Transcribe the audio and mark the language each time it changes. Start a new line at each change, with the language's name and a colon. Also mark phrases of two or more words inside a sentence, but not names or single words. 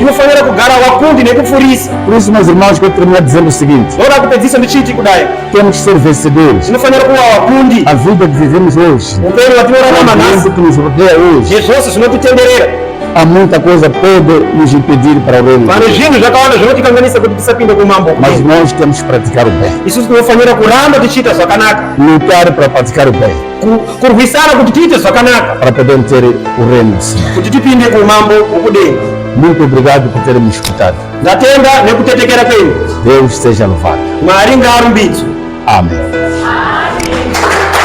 Shona: tinofanira kugara vakundi nekupfurisa.
Portuguese: Por isso, meus irmãos, que eu termino dizendo o seguinte:
Shona: Ndoda kupedzisa ndichiti kudai,
Portuguese: temos que ser vencedores.
Shona: tinofanira kuva vakundi.
Portuguese: A vida que vivemos hoje,
Shona: Upenyu
Portuguese: o
Shona: hwatinorarama nhasi
Portuguese: ambiente que nos rodeia hoje,
Shona: nezvose zvinotitenderera,
Portuguese: há muita coisa que pode nos impedir para o reino.
Shona: pane zvinhu zvakawanda zvinotikanganisa kuti tisapinde kumambo.
Portuguese: Mas nós temos que praticar o bem,
Shona: Isusu tinofanira kuramba tichiita zvakanaka,
Portuguese: lutar para praticar o bem,
Shona: kurwisana kuti tiite zvakanaka,
Portuguese: para poder ter o reino do céu.
Shona: kuti tipinde kumambo wokudenga.
Portuguese: Muito obrigado por terem me escutado.
Shona: Ndatenda nekutetekera kwenyu.
Portuguese: Deus seja louvado.
Shona: Mwari ngaarumbidzwe.
Portuguese: Amém.